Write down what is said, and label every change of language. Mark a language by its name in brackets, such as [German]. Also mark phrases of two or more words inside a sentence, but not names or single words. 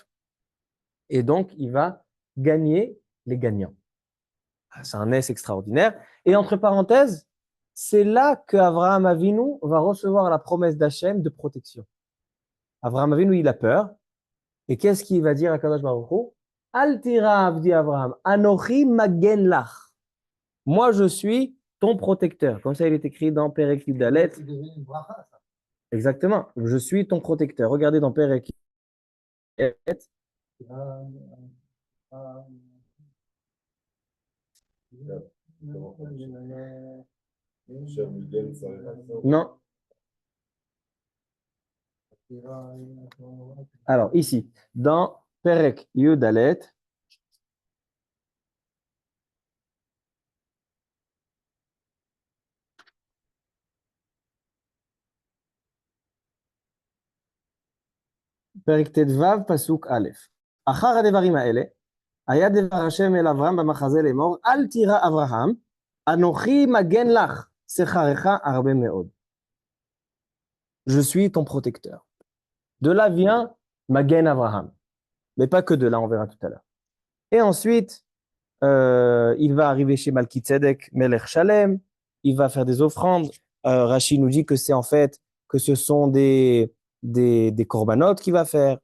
[French] Et donc, il va gagner les gagnants. C'est un S extraordinaire. Et entre parenthèses, c'est là qu'Abraham Avinu va recevoir la promesse d'Hachem de protection. Abraham Avinu, il a peur. Et qu'est-ce qu'il va dire à [Hebrew] קדוש ברוך הוא? אל תירא dit אברהם, אנוכי מגן לך. [French] Moi, je suis ton protecteur. Comme ça, il est écrit dans [Hebrew] פרק י"ד. [French] Exactement. Je suis ton protecteur. Regardez dans [Hebrew] פרק י"ד. [French] Non. Alors, ici, dans [Hebrew] פרק י"ד, פרק ט"ו, פסוק א. Achar הדברים האלה, היה דבר השם אל אברהם במחזה לאמור, אל תירא אברהם, אנוכי מגן לך, שכרך הרבה מאוד. [French] Je suis ton protecteur. De là vient [Hebrew] מגן אברהם. [French] Mais pas que de là, on verra tout à l'heure. Et ensuite, il va arriver chez Malki Tzedek, [Hebrew] מלך שלם, [French] il va faire des offrandes. Rashi nous dit que c'est en fait, que ce sont des corbanotes qu'il va faire.